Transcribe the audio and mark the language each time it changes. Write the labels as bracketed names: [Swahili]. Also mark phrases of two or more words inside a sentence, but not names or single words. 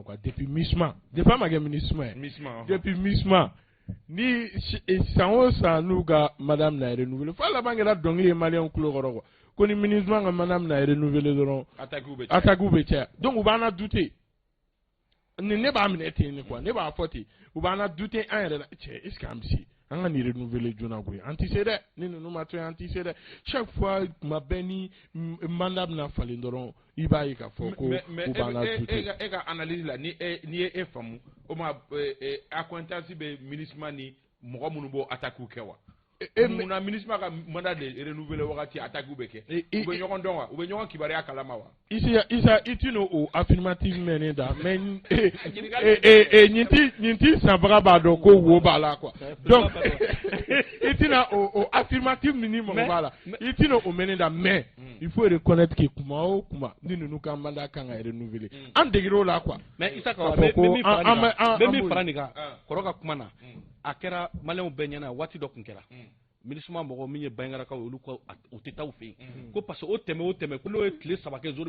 [Bambara] quoi depuis MISMA depuis an ma kɛ MINUSMA ye depuis MISMA ni san o san n'u ka madame na renouveler fo laban kɛra dɔnkili ye maliyɛnw tulo kɔrɔ quoi ko ni MINUSMA ka madame na renouveler dɔrɔn attaques bɛ caya donc u b'an na douter ni ne b'a minɛ ten ne quoi ne b'a fɔ ten u b'an na douter an yɛrɛ la cɛ [French] est ce que [Bambara] an bɛ se an ka nin renouveler joona koyi an tɛ se dɛ ni ninnu ma to yen an tɛ se dɛ [French] chaque fois [Bambara] tuma bɛɛ ni mandat bɛna falen dɔrɔn i b'a ye k'a fɔ ko u b'an na douter e ka analyse la ni ye e faamu o ma accointance bɛ MINUSMA ni mɔgɔ minnu b'o attaques kɛ wa munna MINUSMA ka [French] mandat de renouveler [Bambara] wagati attaques bɛ kɛ u bɛ ɲɔgɔn dɔn wa u bɛ ɲɔgɔn kibaruya kalama wa Isa i tɛ n'o affirmative mɛnɛ da mais nin ti sanbaga b'a dɔn ko wo b'a la quoi donc i tɛna o affirmative min ni mɔgɔ b'a la i tɛna o mɛnɛ da mais [French] il faut reconnaître que [Bambara] kuma o kuma ni ninnu ka mandat kan ka renouveler an degera o la quoi mais Isa ka bɛ min fara nin kan kɔrɔ ka kuma na a kɛra maliyɛnw bɛɛ ɲɛna waati dɔ tun kɛra MINUSMA mɔgɔ min ye Bayiŋarakaw ye olu ko o tɛ taa u fɛ yen ko parce que o tɛmɛ ko n'o ye tile 3 kɛ zone